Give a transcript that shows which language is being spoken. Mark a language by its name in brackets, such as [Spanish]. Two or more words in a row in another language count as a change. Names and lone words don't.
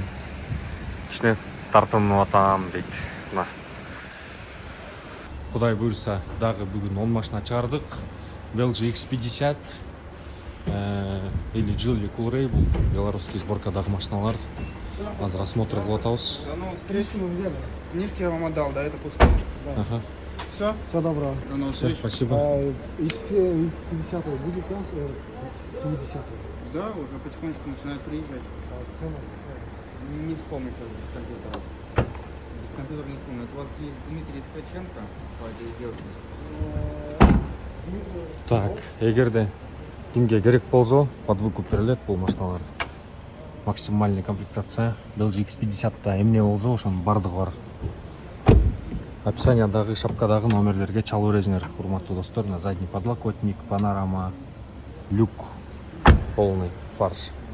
[Kyrgyz] Кичине тартынып атам дейт. Мына. Кудай буйрса, дагы бүгүн 10 машина чыгардык. [Russian] Belgian X50 или Geely Coolray, [Kyrgyz] бул белорусский сборкадагы машиналар. Азыр осмотр кылып атабыз. [Russian] Встречу мы взяли. Книжки я вам отдал, да, это пустой. Да. Ага. Все? Все добро. До новых Всё, встреч. спасибо. X50 будет, да? 70. Да, уже потихонечку начинают приезжать. Не вспомню сейчас без компьютера. Без компьютера не вспомню. Это у вас есть Дмитрий Ткаченко по этой сделке. Так, [Kyrgyz] эгерде кимге керек болсо, [Russian] под выкуп [Kyrgyz] берилет бул машиналар. [Russian] Максимальный комплектация. [Kyrgyz] Belgian X50 эмне болсо, ошонун бардыгы бар. Описаниядагы, шапкадагы номерлерге чалуу бересиңер, урматтуу достор. [Russian] На задний подлокотник, панорама, люк, полный фарш.